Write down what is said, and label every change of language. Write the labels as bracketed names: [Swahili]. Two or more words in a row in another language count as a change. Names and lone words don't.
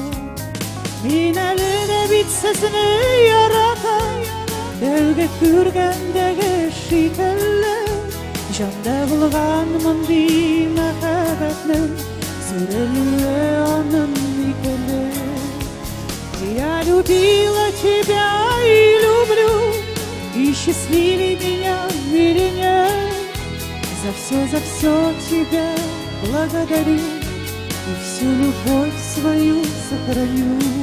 [Tatar] Мин әле дә бит сезне яратам. Дәүге күргәндәге шикелле, жанда булган мондый мәхәббәтнең сүрелүе аның икеле. [Russian] Я любила тебя и люблю, и счастливей меня мире нет. За все тебя благодарю, и всю любовь свою сохраню.